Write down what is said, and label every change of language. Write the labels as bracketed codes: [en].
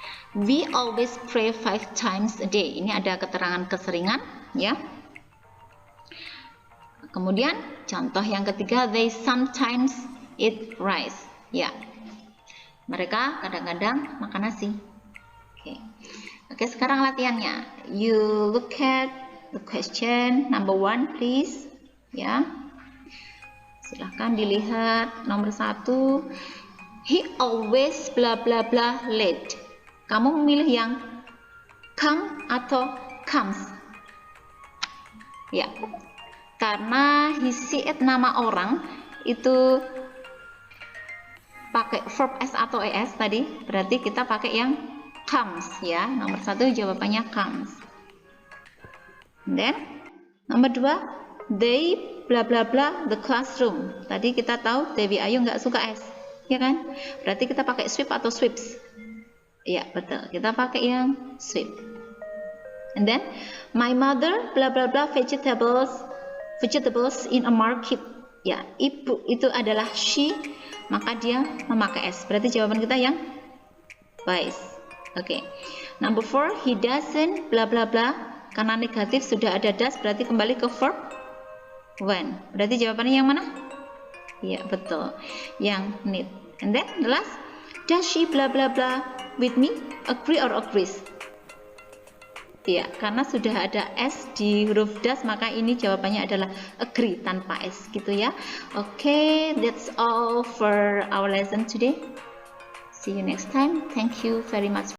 [en] We always pray 5 times a day. [id] Ini ada keterangan keseringan ya. Kemudian contoh yang ketiga, [en] they sometimes eat rice. [id] Ya, mereka kadang-kadang makan nasi. Oke, sekarang latihannya. [en] You look at the question number 1 please. [id] Ya, silahkan dilihat nomor 1. [en] He always bla bla bla late. [id] Kamu memilih yang come atau comes? Ya, karena he she it nama orang itu pakai verb s atau es tadi, berarti kita pakai yang comes ya. Nomor 1 jawabannya comes. Then nomor 2, [en] they bla bla bla the classroom. [id] Tadi kita tahu Dewi Ayu nggak suka es, ya kan? Berarti kita pakai sweep atau sweeps. Ya, betul. Kita pakai yang sweep. [en] And then my mother bla bla bla vegetables in a market. [id] Ya, ibu itu adalah she, maka dia memakai s. Berarti jawaban kita yang buys. Oke. [en] Number 4, he doesn't bla bla bla. [id] Karena negatif sudah ada does, berarti kembali ke verb when. Berarti jawabannya yang mana? Ya, betul. Yang need. [en] And then the last, does she bla bla bla with me? Agree or agrees? [id] Ya, karena sudah ada S di huruf das, maka ini jawabannya adalah agree tanpa S gitu ya. [en] Oke, that's all for our lesson today. See you next time. Thank you very much.